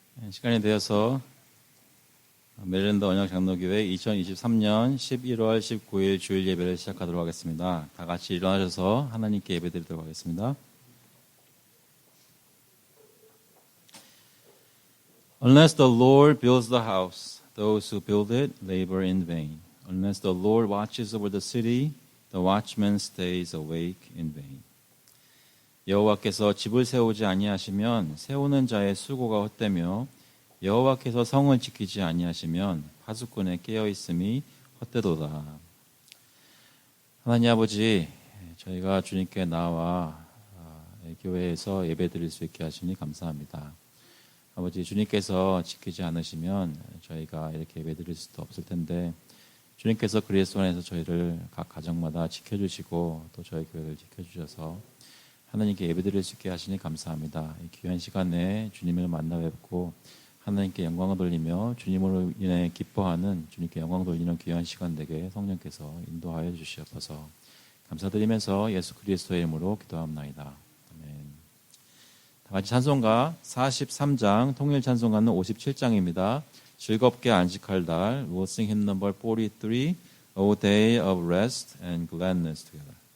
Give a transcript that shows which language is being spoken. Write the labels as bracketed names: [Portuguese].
[Korean] 시간이 되어서 메릴랜드 언약장로교회 2023년 11월 19일 주일 예배를 시작하도록 하겠습니다. 다 같이 일어나셔서 하나님께 예배드리도록 하겠습니다. [English] Unless the Lord builds the house, those who build it labor in vain. Unless the Lord watches over the city, the watchman stays awake in vain. [Korean] 여호와께서 집을 세우지 아니하시면 세우는 자의 수고가 헛되며 여호와께서 성을 지키지 아니하시면 파수꾼의 깨어 있음이 헛되도다. 하나님 아버지, 저희가 주님께 나와 교회에서 예배드릴 수 있게 하시니 감사합니다. 아버지, 주님께서 지키지 않으시면 저희가 이렇게 예배드릴 수도 없을 텐데 주님께서 그리스도 안에서 저희를 각 가정마다 지켜주시고 또 저희 교회를 지켜주셔서 하나님께 예배드릴 수 있게 하시니 감사합니다. 이 귀한 시간에 주님을 만나 뵙고 하나님께 영광을 돌리며 주님으로 인해 기뻐하는 주님께 영광 돌리는 귀한 시간 되게 성령께서 인도하여 주시옵소서. 감사드리면서 예수 그리스도의 이름으로 기도합나이다. 아멘. 다 같이 찬송가 43장 통일 찬송가는 57장입니다. 즐겁게 안식할 날 [English] We'll sing hymn number 43 O day of rest and gladness together.